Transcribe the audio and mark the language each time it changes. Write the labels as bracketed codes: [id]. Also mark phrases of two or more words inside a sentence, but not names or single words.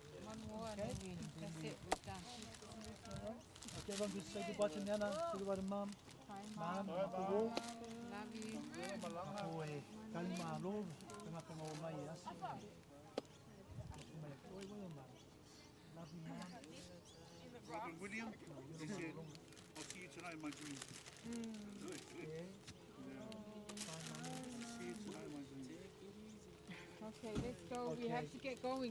[en] One more, Okay. and then that's it, we're done. Okay, everyone just say goodbye to Nana, say goodbye to Mum. Bye, Mum, Mum. Mum. Love you. Koe, kali malolo, tanga kanga o mai asi. Love you, Mum. Robin William, he said, I'll see you tonight in my dream. Good, good. See you tonight in my dream. Okay, let's go. We have to get going.